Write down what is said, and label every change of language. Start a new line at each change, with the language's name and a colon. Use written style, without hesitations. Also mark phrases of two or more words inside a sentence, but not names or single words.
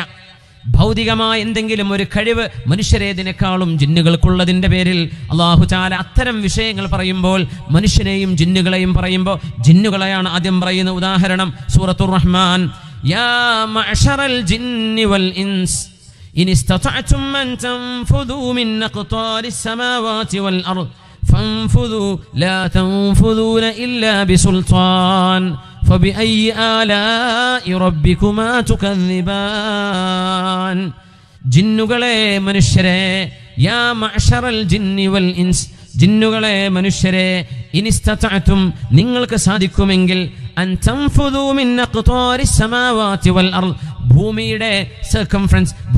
Malayalam: ഭൗതികമായ എന്തെങ്കിലും ഒരു കഴിവ് മനുഷ്യരേതിനേക്കാളും ജിന്നുകൾക്കുള്ളതിൻ്റെ പേരിൽ
Arabic: الله تعالى
Malayalam: അത്തരം വിഷയങ്ങൾ പറയുമ്പോൾ മനുഷ്യനെയും ജിന്നുകളെയും പറയുമ്പോൾ ജിന്നുകളെയാണ് ആദ്യം പറയുന്ന. ഉദാഹരണം സൂറത്തുർ റഹ്മാൻ,
Arabic: يا معشر الجن والإنس إن استطعتم أن تنفذوا من أقطار السماوات والأرض فانفذوا لا تنفذون إلا بسلطان فبأي آلاء ربكما تكذبان.
Malayalam: ജിന്നുകളെ മനുഷ്യരെ,
Arabic: يا معشر الجن والإنس,
Malayalam: ജിന്നുകളെ മനുഷ്യരെ, ഇനിസ്തതഅതും നിങ്ങൾക്ക് സാധിക്കുമെങ്കിൽ,
Arabic: أن تنفذوا من أقطار السماوات والأرض,
Malayalam: ഭൂമിയുടെ സർക്കംഫറൻസ്,